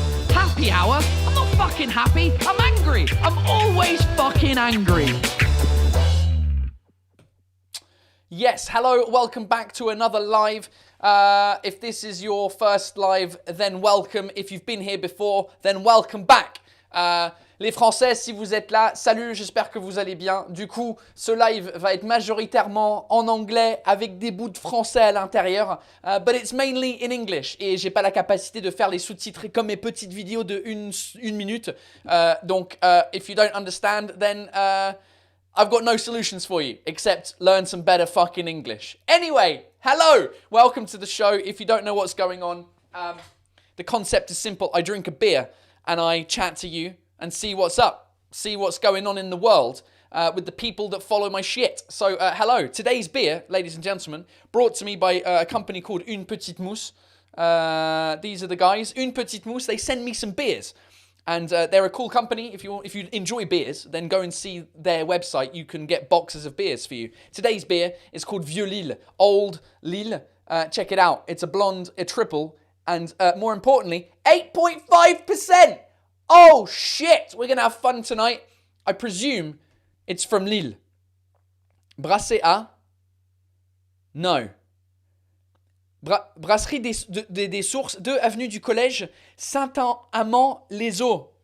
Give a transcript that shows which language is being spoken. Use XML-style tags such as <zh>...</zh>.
<en>Happy hour? I'm not fucking happy. I'm angry. I'm always fucking angry. Yes, hello, welcome back to another live. If this is your first live, then welcome. If you've been here before, then welcome back.</en> <fr>Les Français, si vous êtes là, salut, j'espère que vous allez bien. Du coup, ce live va être majoritairement en anglais avec des bouts de français à l'intérieur.</fr> <en>But it's mainly in English.</en> <fr>Et j'ai pas la capacité de faire les sous-titres comme mes petites vidéos de une minute. Donc,</fr> <en>if you don't understand, then I've got no solutions for you, except learn some better fucking English. Anyway, hello, welcome to the show. If you don't know what's going on, the concept is simple. I drink a beer and I chat to you and see what's up, see what's going on in the world with the people that follow my shit. So, hello, today's beer, ladies and gentlemen, brought to me by a company called Une Petite Mousse. These are the guys, Une Petite Mousse. They send me some beers. And they're a cool company. If you enjoy beers, then go and see their website. You can get boxes of beers for you. Today's beer is called Vieux Lille, Old Lille. Check it out. It's a blonde, a triple, and more importantly, 8.5%. Oh shit! We're gonna have fun tonight. I presume it's from Lille.</en> <fr>Brassé à?</fr> <en>No.</en> <fr>Brasserie des Sources, 2 avenue du Collège, Saint-Amand-les-Eaux.</fr>